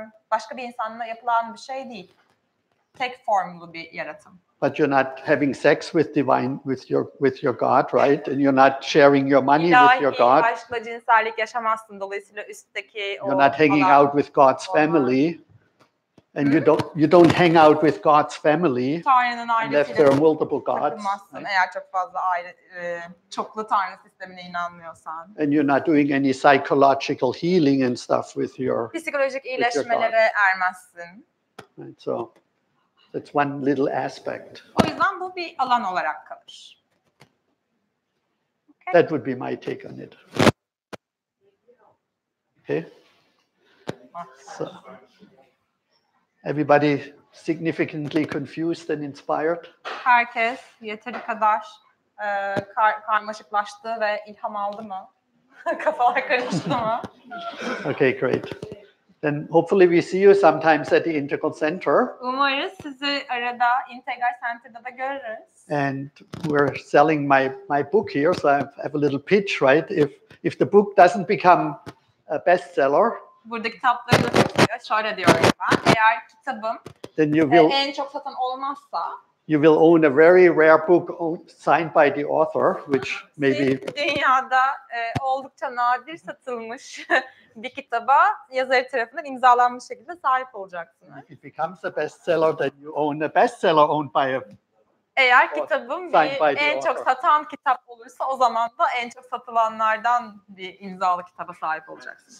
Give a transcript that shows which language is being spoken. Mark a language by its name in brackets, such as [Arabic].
[Turkish] Başka bir insanla yapılan bir şey değil. Tek formlu bir yaratım. [English] But you're not having sex with your God, right? And you're not sharing your money with your God. [Turkish] İlahi aşkla cinsellik yaşamazsın. Dolayısıyla üstteki [English] you're not hanging out with God's family. And you don't hang out with God's family unless there are multiple gods. [Turkish] Eğer çok fazla çoklu tanrı sistemine inanmıyorsan. [English] And you're not doing any psychological healing and stuff with your [Turkish] psikolojik iyileşmelere ermezsin. [English] Right, so that's one little aspect. [Turkish] O yüzden bu bir alan olarak kalır. [English] Okay. That would be my take on it. Okay. So, everybody significantly confused and inspired? [Turkish] Herkes yeteri kadar karmaşıklaştı ve ilham aldı mı? Kafalar karıştı mı? [English] Okay, great. Then hopefully we see you sometimes at the Integral Center. [Turkish] Umarız sizi arada Integral Center'da da görürüz. [English] And we're selling my book here, so I have a little pitch, right? If the book doesn't become a bestseller, [Turkish] burada kitapları da satıyor. Şöyle diyorum ben. Eğer kitabım en çok satan olmazsa [English] you will own a very rare book signed by the author, which maybe [Turkish] dünyada oldukça nadir satılmış bir kitaba yazarı tarafından imzalanmış şekilde sahip olacaksınız. [English] If it becomes a bestseller, then you own a bestseller owned by a [Turkish] eğer kitabım en çok satan kitap olursa o zaman da en çok satılanlardan bir imzalı kitaba sahip olacaksınız.